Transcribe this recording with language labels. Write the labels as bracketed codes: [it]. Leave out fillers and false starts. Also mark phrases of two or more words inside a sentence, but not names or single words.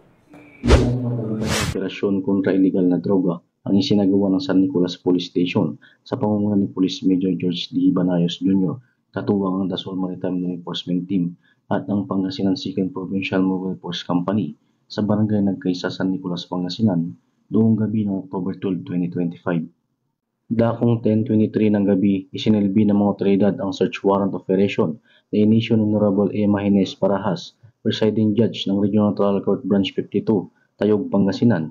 [tl] Operasyon kontra illegal na droga ang isinagawa ng San Nicolas Police Station sa pamumuno ni Police Major George D. Banayos Jr., katuwang ang Dasol Maritime Law Enforcement Team at ang Pangasinan 2nd Provincial Mobile Force Company sa barangay Nagkaisa, San Nicolas, Pangasinan noong gabi ng October 12, 2025. Dakong 10:23 ng gabi, isinilbi ng mga otoridad ang [en] search warrant operation [tl] na inisyo ng Honorable Emma Hines Parahas, [en] Presiding Judge [tl] ng Regional Trial Court Branch 52, Tayog, Pangasinan.